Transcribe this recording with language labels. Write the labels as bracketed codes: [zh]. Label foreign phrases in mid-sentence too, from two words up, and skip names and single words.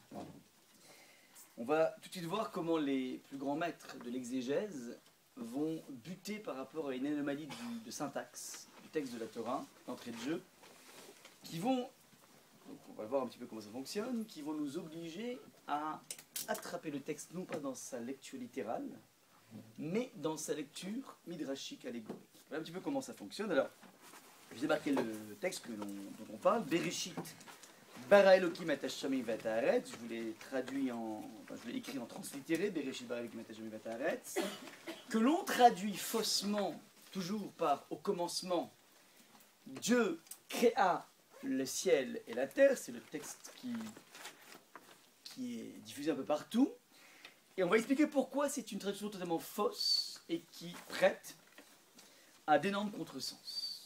[fr] On va tout de suite voir comment les plus grands maîtres de l'exégèse vont buter par rapport à une anomalie de syntaxe du texte de la Torah, d'entrée de jeu, qui vont, donc on va voir un petit peu comment ça fonctionne, qui vont nous obliger à attraper le texte non pas dans sa lecture littérale, mais dans sa lecture midrashique allégorique. Voilà un petit peu comment ça fonctionne. Alors, je vais marquer le texte dont on parle, Bereshit. [he] ברא אלוקים את השמים ואת הארץ, [fr] je vous l'ai traduit je l'ai écrit en translittéré, [he] בראשית ברא אלוקים את השמים ואת הארץ, [fr] que l'on traduit faussement, toujours par au commencement, Dieu créa le ciel et la terre, c'est le texte qui est diffusé un peu partout, et on va expliquer pourquoi c'est une traduction totalement fausse et qui prête à d'énormes contresens.